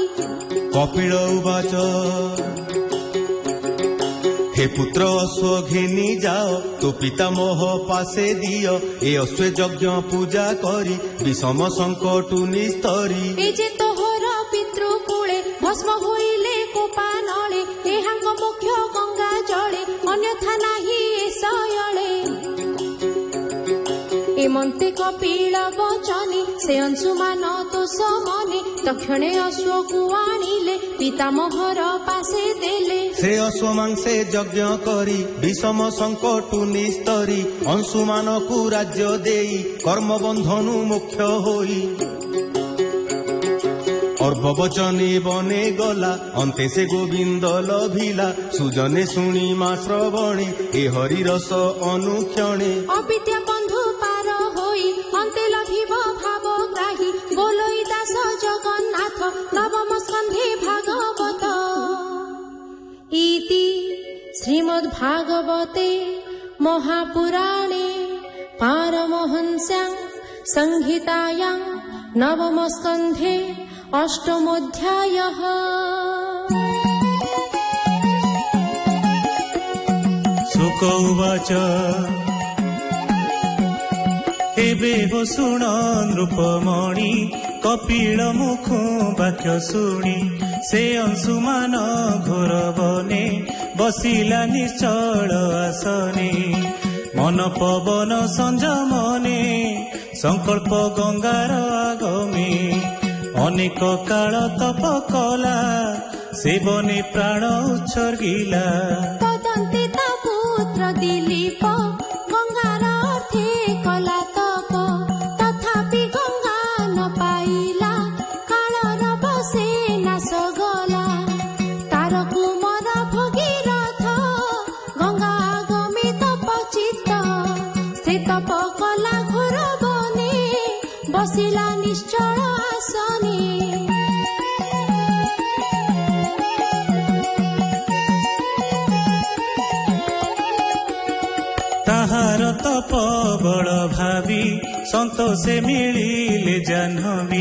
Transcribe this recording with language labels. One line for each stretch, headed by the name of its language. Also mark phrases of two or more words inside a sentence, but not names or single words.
Sanskrit: कपिल उवाच
Odia: ହେ ପୁତ୍ର ଅଶ୍ୱ ଘେନି ଯାଅ ତୋ ପିତାମହ ପାଶେ ଦିଅ ଏ ଅଶ୍ୱ ଯଜ୍ଞ ପୂଜା କରି ବିଷମ ସଙ୍କଟୁ ନିସ୍ତରି ଏ ଯେ ତୋହର ପିତୃକୂଳେ ଭସ୍ମ ହୋଇଲେ କୋପା ନଳେ ଏହାଙ୍ଗ ମୁଖ୍ୟ ଗଙ୍ଗା ଜଳେ ଅନ୍ୟଥା ନାହିଁ ସଅଳେ ହେମନ୍ତେ କପିଳ ବଚନେ ସେ ଅଂଶୁମାନ ତୋ ସମନେ ତକ୍ଷଣେ ଅଶ୍ୱ କୁ ଆଣିଲେ ପିତାମହର ପାଶେ ଦେଲେ ସେ ଅଶ୍ୱ ମାଂସେ ଯଜ୍ଞ କରି ବିଷମ ସଙ୍କଟୁ ନିସ୍ତରି ଅଂଶୁମାନ କୁ ରାଜ୍ୟ ଦେଇ କର୍ମ ବନ୍ଧନୁ ମୁଖ୍ୟ ହୋଇ ଅର୍ଭବଚନେ ବନେ ଗଲା ଅନ୍ତେ ସେ ଗୋବିନ୍ଦ ଲଭିଲା ସୁଜନେ ଶୁଣି ମା ଶ୍ରବଣେ ଏ ହରି ରସ ଅନୁକ୍ଷଣେ ଅବିଦ୍ୟା ବନ୍ଧୁ ପାର ହୋଇ ଅନ୍ତେ ଲଭିବ ଭାବ ଗ୍ରାହୀ ବୋଲଇ ଦାସ ଜଗନ୍ନାଥ ନବମ ସ୍କନ୍ଧେ ଭାଗବତ
Sanskrit: इति श्रीमद्भागवते महापुराणे पारमहंस्यां संहितायां नवम स्कंधे अष्टमोऽध्यायः शुक उवाच
Odia: ଏବେ ହୋ ଶୁଣ ନୃପମଣି କପିଳ ମୁଖୁ ବାକ୍ୟ ଶୁଣି ସେ ଅଂଶୁମାନ ଘୋର ବନେ ବସିଲା ନିଶ୍ଚଳ ଆସନେ ମନ ପବନ ସଂଯମନେ ସଂକଳ୍ପ ଗଙ୍ଗାର ଆଗମେ ଅନେକ କାଳ ତପ କଲା ସେବନେ ପ୍ରାଣ ଉତ୍ସର୍ଗିଲା ତଦନ୍ତେ ତା ପୁତ୍ର ଦିଲୀପ ଗଙ୍ଗାର ଅର୍ଥେ କଲା ତପ ତଥାପି ଗଙ୍ଗା ନ ପାଇଲା କାଳର ବଶେ ନାଶ ଗଲା ତାର କୁମର ଭଗୀରଥ ଗଙ୍ଗା ଆଗମେ ତପ ଚିତ୍ତ ସେ ତପ କଲା ଘୋର ବନେ ବସିଲା ନିଶ୍ଚଳ ଆସନେ ତାହାର ତପ ବଳ ଭାବି ସନ୍ତୋଷେ ମିଳିଲେ ଜାହ୍ନବୀ